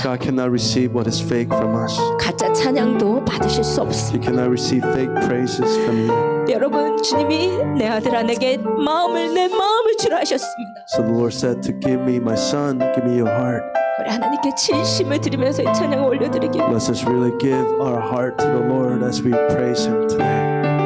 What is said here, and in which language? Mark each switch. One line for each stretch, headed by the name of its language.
English: God cannot receive what is fake from us.
Korean: 가짜 찬양도 받으실 수 없습니다.
English: He cannot receive fake praises from you.
Korean: 여러분 주님이 내 아들 안에게 내 마음을 주라 하셨습니다.
English: So the Lord said to give me my son, give me your heart.
Korean: 우리 하나님께 진심을 드리면서 이 찬양을 올려드리기.
English: Let's just really give our heart to the Lord as we praise Him today.